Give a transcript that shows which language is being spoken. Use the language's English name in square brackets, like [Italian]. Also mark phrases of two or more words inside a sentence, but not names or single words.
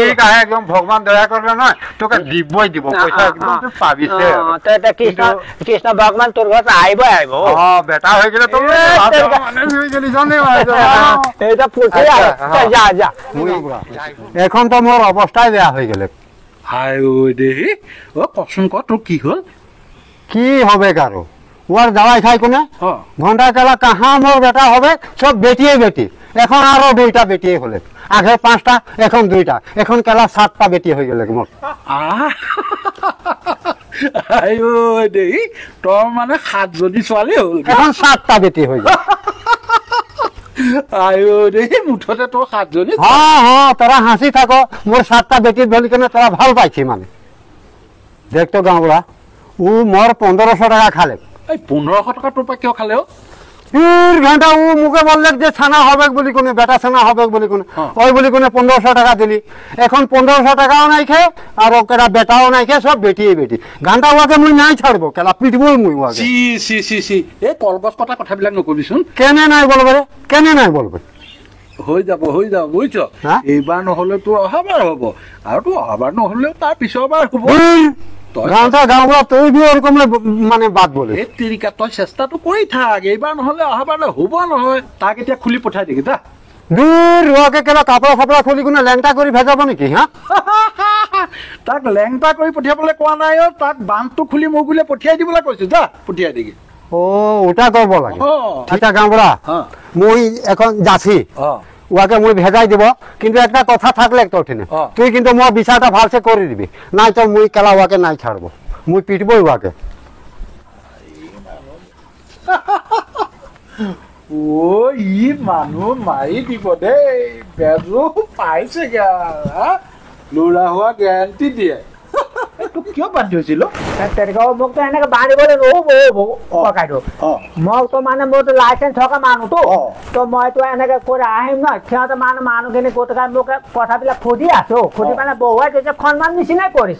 [Rangpuri] ঠিক আছে একদম ভগবান দয়া করবে না তোকে দিবই দিব পয়সা একদম তুই পাবি সে তো এটা কৃষ্ণ ভগবান তোর ঘরে আইব হ্যাঁ বেটা হয়ে গেলে তো এটা পুছে যা যা এখন তো মোর অবস্থায় বেয়া হয়ে গেলে [Assamese] হায় ও দেহি ও কচোন ক তোৰ কি হ'ল [Rangpuri] কি হবে কারো ওর যাওয়াই খাই কোনে অ ঘন্টা কেলা কাহা মোর বেটা হবে সব বেটিয়ে বেটি এখন আরো 2টা বেটিয়ে হলে আগে 5টা এখন 2টা এখন কেলা 7টা বেটি হয়ে গেলে মোর [Assamese] আহ আইও দেই তোৰ মানে 7জনী ছোৱালী হ'ল [Rangpuri] এখন 7টা বেটি হৈ যায় [Assamese] আইও দেই মুঠতে তোৰ 7জনী [Rangpuri] তোরা হাসি থাকো মোর 7টা বেটি বলি কেন তোরা ভাল পাইছি মানে দেখতো গাঁওড়া ও মোর 1500 টাকা খালে [Assamese] এই 1500 টকা তোৰ পৰা কিয় খালে অ' [Rangpuri] 2 ঘন্টা ও মুখে বললে যে ছানা হবে বলি কোনে বেটা ছানা হবে বলি কোনে ওই বলি কোনে 1500 টাকা দিলি এখন 1500 টাকাও নাই খে আর ওকেরা বেটাও নাই খে সব বেটিয়ে বেটি ঘন্টা ওকে মুই নাই ছাড়বো কেলা পিটবই মুই ওকে [Assamese] চি এই কলগছ কটা কথাবিলাক নকবিচোন [Rangpuri] কেনে নাই বলবে রে কেনে নাই বলবে [Assamese] হৈ যাব বুজিছ হা? এইবাৰ নহ'লে তোৰ অহাবাৰ হ'ব আৰু তোৰ অহাবাৰ নহ'লেও তাৰ পিছৰবাৰ হ'ব তই [Rangpuri] গাঁওটা গাঁওড়া তুই বি ওরকম মানে বাদ বলে [Assamese] এই তেৰিকা তই চেষ্টাটো কৰি থাক এইবাৰ নহ'লে অহাবাৰলৈ হ'ব নহয় তাক এতিয়া খুলি পঠাই দিবি দা [Rangpuri] দূর ওকে কেলা কাপড় ফাপড়া খুলি কোনে ল্যাংটা করে ভেজাবো নাকি হ্যাঁ [Assamese] তাক লেংটা কৰি পঠিয়াবলৈ কোৱা নাই অ' তাক বান্ধটো খুলি মোক বোলে পঠিয়াই দিবলৈ কৈছো যা পঠিয়াই দিবি [Rangpuri] ও ওটা করবো লাগে অ' আচ্ছা গাঁওড়া হ্যাঁ মুই এখন যাচ্ছি অ' ওকে মুই ভেজাই দিব কিন্তু একটা কথা থাকলে একটা ওঠেনে হ্যাঁ। তুই কিন্তু মোর বিচারটা ভালসে করে দিবি নাই তো মুই কেলা ওকে নাই ছাড়বো মুই পিটবই ওকে [Assamese] অ' ই মানুহ মাৰি দিব দেই বেজো পাইছেগে ল'ৰা হোৱা গেৰাণ্টি দিয়ে তোক কিয় বান্ধি হৈছিল মোক তো এনেকে বান্ধিবলৈ নহ'ব ককাইটো মোক তো মানে মোৰতো লাইচেঞ্চ থকা মানুহটো তো মইতো এনেকে কৰি আহিম ন সিহঁতে মানুহখিনি গোটখাই মোক কথাবিলাক সুধি আছো সুধি মানে বহুৱাই থৈছে সন্মান নিচিনাই কৰিছে